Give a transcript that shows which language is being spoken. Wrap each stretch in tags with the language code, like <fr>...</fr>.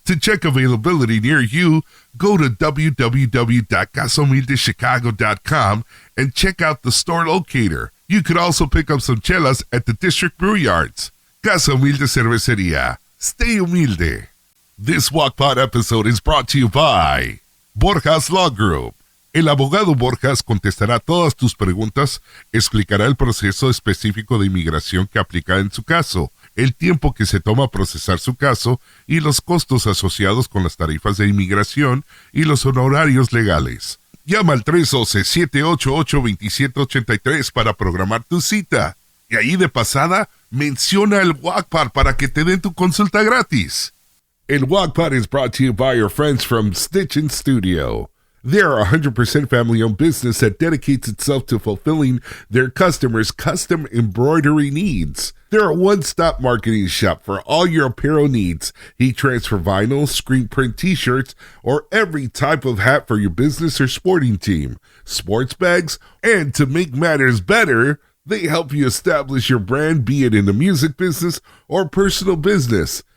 <en>To check availability near you, go to www.casahumildechicago.com and check out the store locator. You could also pick up some chelas at the district brew yards. CasaHumilde Cerveceria. Stay humilde. This GuacPod episode is brought to you by Borjas Law Group.</en> <es>El abogado Borjas contestará todas tus preguntas, explicará el proceso específico de inmigración que aplica en su caso, el tiempo que se toma procesar su caso y los costos asociados con las tarifas de inmigración y los honorarios legales. Llama al 312-788-2783 para programar tu cita. Y ahí de pasada, menciona el GuacPod para que te den tu consulta gratis.</es> <en>El GuacPod is brought to you by your friends from Stitchin' Studio. They're a 100% family-owned business that dedicates itself to fulfilling their customers' custom embroidery needs. They're a one-stop marketing shop for all your apparel needs, heat transfer vinyl, screen print t-shirts, or every type of hat for your business or sporting team, sports bags, and to make matters better, they help you establish your brand, be it in the music business or personal business.</en>